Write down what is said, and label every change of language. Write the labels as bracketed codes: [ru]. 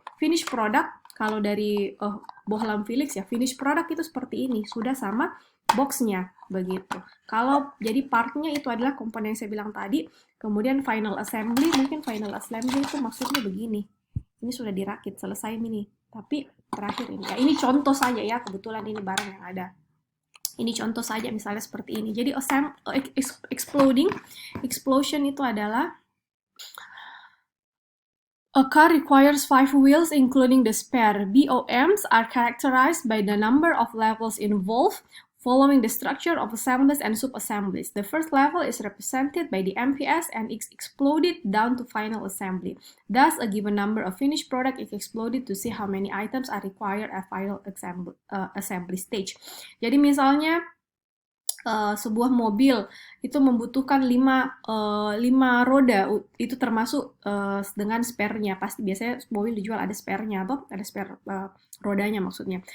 [id] Finish product, kalau dari bohlam Philips ya, finish product itu seperti ini, sudah sama boxnya begitu. Kalau jadi partnya itu adalah komponen yang saya bilang tadi. Kemudian final assembly, mungkin final assembly itu maksudnya begini. Ini sudah dirakit, selesai ini. Tapi terakhir ini, ya ini contoh saja ya, kebetulan ini barang yang ada. Ini contoh saja misalnya seperti ini. Jadi explosion itu adalah [en] a car requires 5 wheels including the spare. BOMs are characterized by the number of levels involved. following the structure of assemblies and sub-assemblies. The first level is represented by the MPS and is exploded down to final assembly. Thus, a given number of finished product is exploded to see how many items are required at final assembly stage. [id] Jadi misalnya sebuah mobil itu membutuhkan 5 roda, itu termasuk dengan spare-nya. Pasti biasanya mobil dijual ada spare-nya atau ada spare rodanya maksudnya.